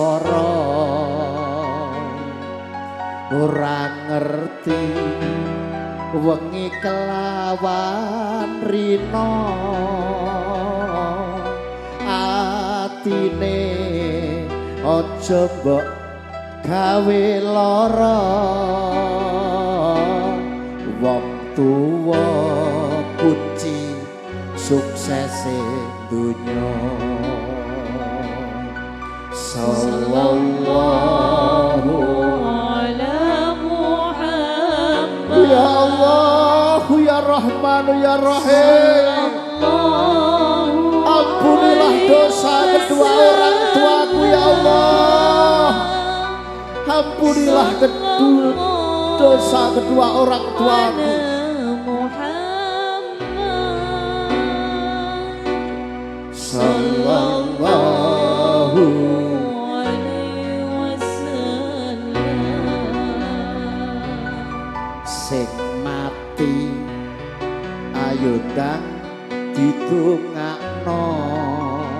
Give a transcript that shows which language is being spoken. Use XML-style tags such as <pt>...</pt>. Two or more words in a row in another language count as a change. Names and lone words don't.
<jv>sorong ora ngerti wengi kelawan rino atine aja mbok gawe lara wong tuwa kunci suksese dunya</jv> <ar>sallallahu ala Muhammad ya Allah ya Rahman ya Rahim</ar> <id>ampunilah dosa kedua orang tuaku ya Allah ampunilah dosa kedua orang tuaku</id> <ar>sallallahu alaihi wasallam</ar> <jv>sing mati ayo ndang didongakno</jv>